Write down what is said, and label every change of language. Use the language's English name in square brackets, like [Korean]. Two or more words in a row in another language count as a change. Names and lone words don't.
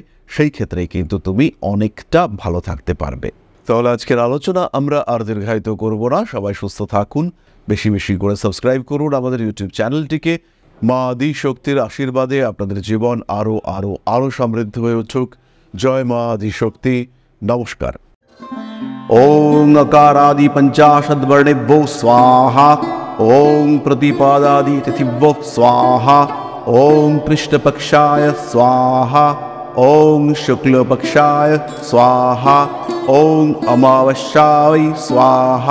[Bangla] সেই ক্ষেত্রে কিন্তু তুমি অনেকটা ভালো থাকতে পারবে। তাহলে আজকের আলোচনা আমরা আর দীর্ঘায়িত করব না। সবাই সুস্থ থাকুন, বেশি বেশি করে সাবস্ক্রাইব করুন আমাদের ইউটিউব চ্যানেলটিকে। মা আদি শক্তির আশীর্বাদে আপনাদের জীবন আরও আরও আরও সমৃদ্ধ হয়ে উঠুক। জয় মা আদি শক্তি। নমস্কার। [Sanskrit] ओम अकारादि पंचाशद्वर्णेभ्यो स्वाहा। ओम प्रतिपादादि तिथिभ्यो स्वाहा। ओम कृष्णपक्षाय स्वाहा। ओम शुक्लपक्षाय स्वाहा। ओम अमावस्याय स्वाहा।